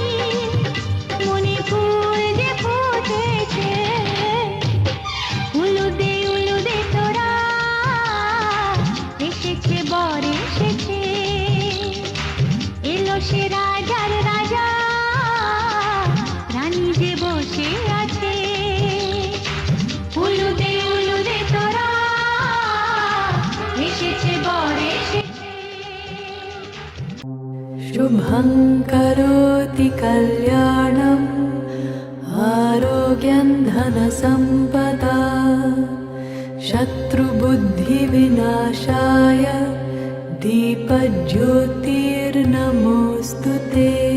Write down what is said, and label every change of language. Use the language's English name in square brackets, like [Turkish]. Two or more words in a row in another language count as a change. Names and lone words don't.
[Bangla] মনে ফুল যে ফুটেছে, উলুদে তোরা, এসেছে বর এসেছে। এলো সে রাজার রাজা, রানী যে বসে আছে। উলুদে তোরা, এসেছে বর এসেছে। [Sanskrit] शुभं करोति कल्याणम् आरोग्यं धनसम्पदा शत्रुबुद्धिविनाशाय दीपज्योतिर्नमोऽस्तु ते।